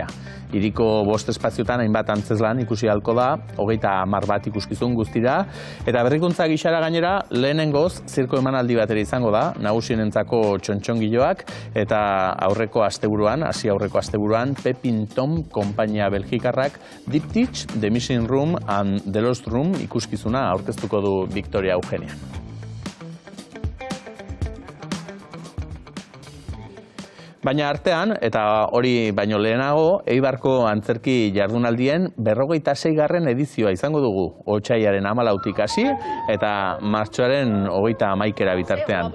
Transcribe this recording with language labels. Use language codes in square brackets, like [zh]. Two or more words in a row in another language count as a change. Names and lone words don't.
[eu] Hiriko 5 espaziotan hainbat antzezlan ikusi ahalko da, 30 bat ikuskizun guztira, eta berrikuntza gixara gainera, lehenengoz, zirko emanaldi batera izango da, nagusienentzako txontxongiloak, eta aurreko asteburuan, Pepin Tom konpainia belgikarrak Deep Teach, The Missing Room and The Lost Room ikuskizuna aurkeztuko du Victoria Eugenia. Baina artean, eta hori baino lehenago, Eibarko antzerki jardunaldien 46. edizioa izango dugu. Otsaiaren 14-tik hasi eta martxoaren 31-era bitartean.